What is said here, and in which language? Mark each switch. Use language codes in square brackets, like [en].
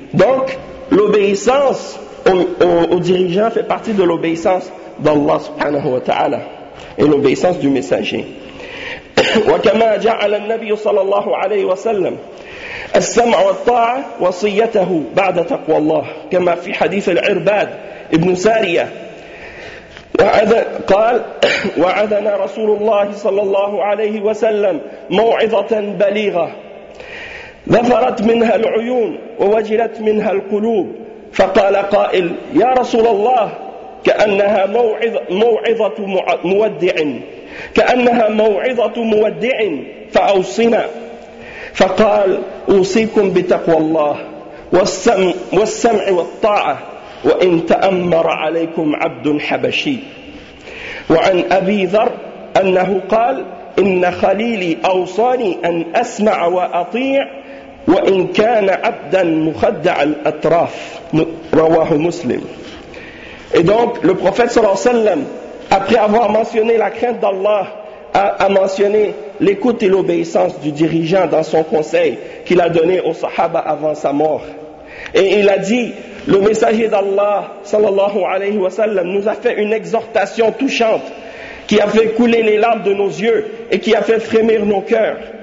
[fr] Donc l'obéissance aux dirigeants fait partie de l'obéissance d'Allah [ar] subhanahu wa ta'ala [fr] et l'obéissance du messager. [ar] وكما جعل النبي صلى الله عليه وسلم السمع والطاعة وصيته بعد تقوى الله كما في حديث العرباد ابن سارية قال: وعذنا رسول الله صلى الله عليه وسلم موعظة بليغة ظفرت منها العيون ووجلت منها القلوب فقال قائل: يا رسول الله كأنها موعظة مودع كأنها موعظة مودع فأوصنا فقال: أوصيكم بتقوى الله والسمع والطاعة وإن تأمر عليكم عبد حبشي. وعن أبي ذر أنه قال: إن خليلي أوصاني أن أسمع وأطيع وإن كان عبدا مخدع الأطراف. رواه مسلم. [fr] Et donc le prophète [ar] صلى الله عليه وسلم, [fr] après avoir mentionné la crainte d'Allah, a mentionné l'écoute et l'obéissance du dirigeant dans son conseil qu'il a donné aux sahaba avant sa mort. Et il a dit: le messager d'Allah, [ar] sallallahu alayhi wa sallam, [fr] nous a fait une exhortation touchante qui a fait couler les larmes de nos yeux et qui a fait frémir nos cœurs.